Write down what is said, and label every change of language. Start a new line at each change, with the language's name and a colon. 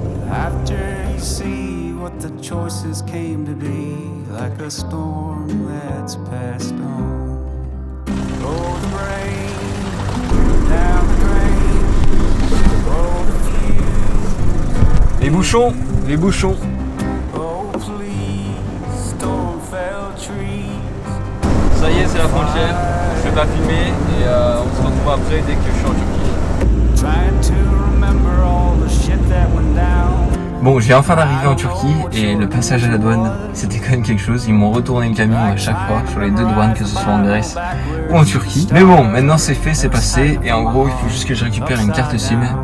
English: After you see what the choices came to be, like a storm that's passed on. Oh, the brain, down the drain, oh, the fuse.
French: Les bouchons.
English: Oh, please, don't fell trees.
French: Ça y est, c'est la frontière. Je vais pas filmer et on se retrouve après dès que je suis en Turquie.
English: Trying to remember all the shit that went down.
French: Bon, je viens enfin d'arriver en Turquie et le passage à la douane, c'était quand même quelque chose. Ils m'ont retourné le camion à chaque fois sur les deux douanes, que ce soit en Grèce ou en Turquie. Mais bon, maintenant c'est fait, c'est passé. Et en gros, il faut juste que je récupère une carte SIM.